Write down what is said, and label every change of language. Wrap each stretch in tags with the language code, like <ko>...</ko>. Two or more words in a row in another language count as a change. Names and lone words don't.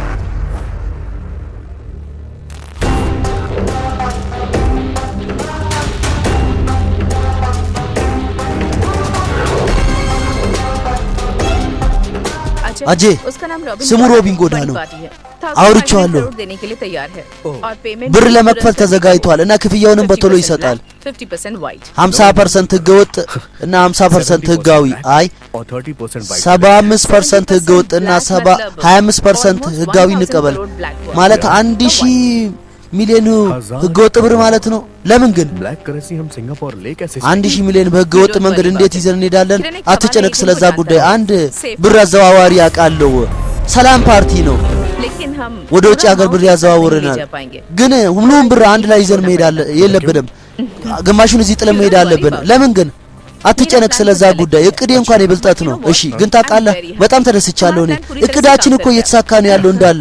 <am>अजय ስሙ ሮቢን ጎዳ ነው አውርቻለሁ ብር ለመክፈል ተዘጋጅቷል እና ክፍያውንም በቶሎ ይሰጣል 50% ህገወጥ እና 50% ህጋዊ አይ 75% ህገወጥ እና 25% ህጋዊ እንቀበል ማለት 1000 ሚሊዮን ህገወጥ ብር ማለት ነው ለምን ግን</am> <hi>ब्लैक करेंसी हम सिंगापुर ले कैसे</hi> <am>1000 ሚሊዮን በህገወጥ መንገድ እንዴት ይዘን እንሄዳለን አትጨነቅ ስለዛ ጉዳይ አንድ ብር አዘዋዋሪ ያቃለው ሰላም ፓርቲ ነው ወደ ውጭ ሀገር ብር ያዘዋውረናል ግን ሁሉም ብር አንድ ላይ ይዘን መሄድ የለብንም ግማሹን እዚህ ጥለን መሄድ አለብን ለምን ግን አትጨነቅ ስለዛ ጉዳይ እቅዴ እንኳን የብልጣት ነው እሺ ግን ታውቃለህ በጣም ተደስቻለሁ እኔ እቅዳችን እኮ እየተሳካ ነው ያለው እንዳለ</am>